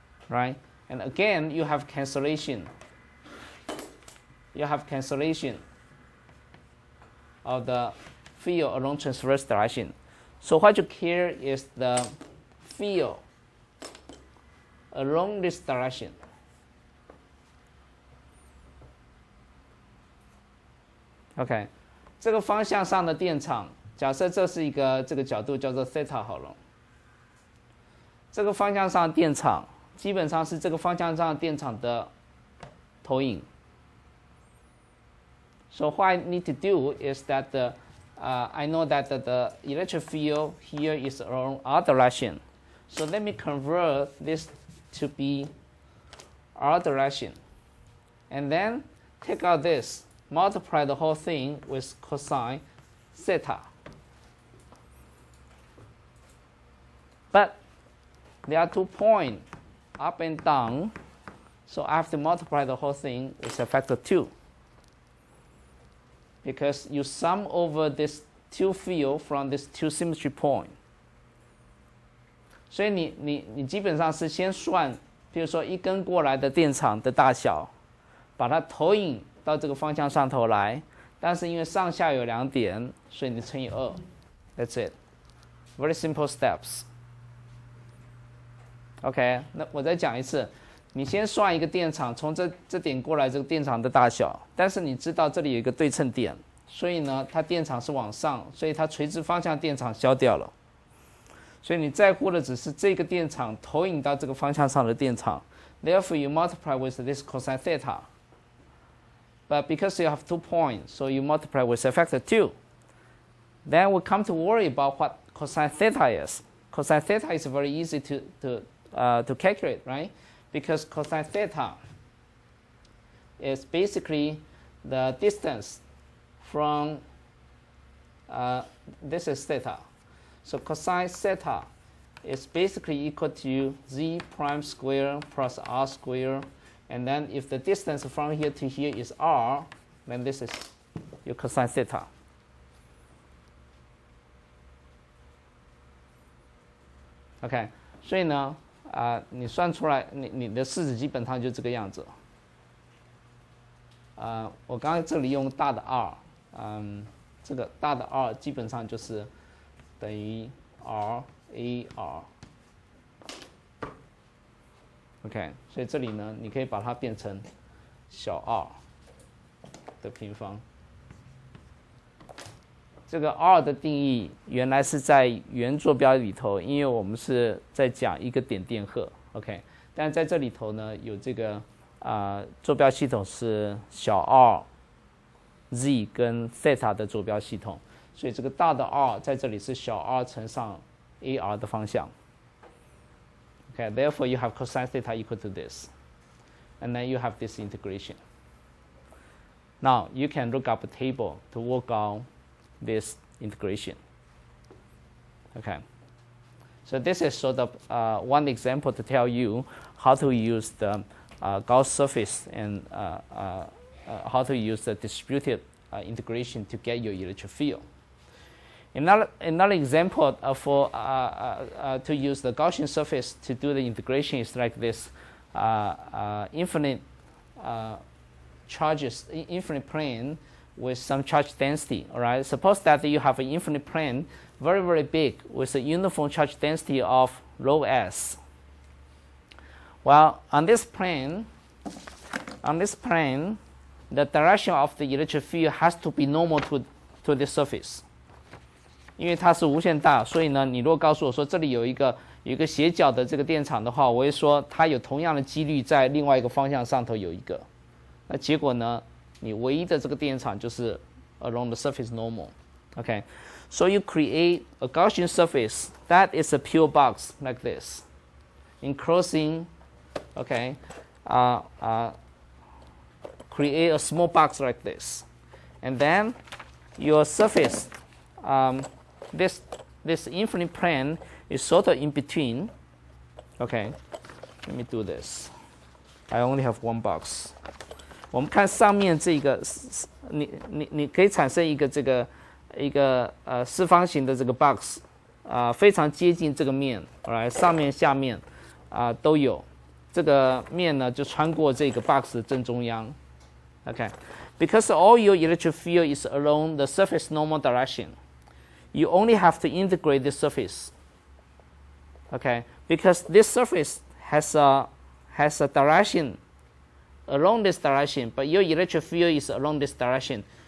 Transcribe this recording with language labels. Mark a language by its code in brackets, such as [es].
[en] Right? And again, you have cancellation. You have cancellation of the field along transverse direction. So what you care is the field along this direction. [zh] OK， 这个方向上的电场，假设这是一个这个角度叫做 theta 好了。这个方向上的电场基本上是这个方向上的电场的投影。 [en] So what I need to do is that I know that the electric field here is along r direction. So let me convert this to be r direction. And then take out this, multiply the whole thing with cosine theta. But there are 2 points, up and down, so I have to multiply the whole thing with a factor 2. Because you sum over this 2 field from this 2 symmetry point. [zh] 所以你基本上是先算，比如说一根过来的电场的大小，把它投影到这个方向上头来，但是因为上下有2点，所以你乘以2。 [en] That's it. Very simple steps. [zh] OK， 那我再讲一次，你先算一个电场从这点过来这个电场的大小，但是你知道这里有一个对称点，所以呢，它电场是往上，所以它垂直方向电场消掉了。所以你在乎的只是这个电场投影到这个方向上的电场。 [en] Therefore, you multiply with this cosine theta. But because you have 2 points, so you multiply with a factor 2. Then we come to worry about what cosine theta is. Cosine theta is very easy to calculate, right? Because cosine theta is basically the distance from, this is theta. So cosine theta is basically equal to z prime square plus r square. And then if the distance from here to here is r, then this is your cosine theta. [zh] OK， 所以呢，你算出来，你的式子基本上就这个样子。我刚刚这里用大的 r， 这个大的 r 基本上就是等于 r a r。OK， 所以这里呢，你可以把它变成小 r 的平方。这个 r 的定义原来是在原坐标里头，因为我们是在讲一个点电荷 ，OK， 但在这里头呢，有这个坐标系统是小 r z 跟 theta 的坐标系统，所以这个大的 r 在这里是小 r 乘上 ar 的方向。 [en] Okay, therefore you have cosine theta equal to this, and then you have this integration. Now you can look up a table to work out this integration. Okay, so this is sort of one example to tell you how to use the Gauss surface and how to use the distributed integration to get your electric field. Another example to use the Gaussian surface to do the integration is like this infinite charges, infinite plane with some charge density. All right. Suppose that you have an infinite plane, very very big, with a uniform charge density of rho s. Well, on this plane, the direction of the electric field has to be normal to the surface. [zh] 因为它是无限大，所以呢，你如果告诉我说这里有一个斜角的这个电场的话，我会说它有同样的几率在另外一个方向上头有一个。那结果呢，你唯一的这个电场就是 [en] along the surface normal. Okay, so you create a Gaussian surface that is a pure box like this, enclosing, okay, create a small box like this, and then your surface. This infinite plane is sort of in between. Okay, let me do this. I only have one box. [zh] 我们看上面这个，你可以产生一个四方形的这个 box， 非常接近这个面，上面下面都有。这个面呢就穿过这个 box 的正中央。 [en] Okay, because all your electric field is along the surface normal direction. You only have to integrate this surface, okay? Because this surface has a direction along this direction, but your electric field is along this direction.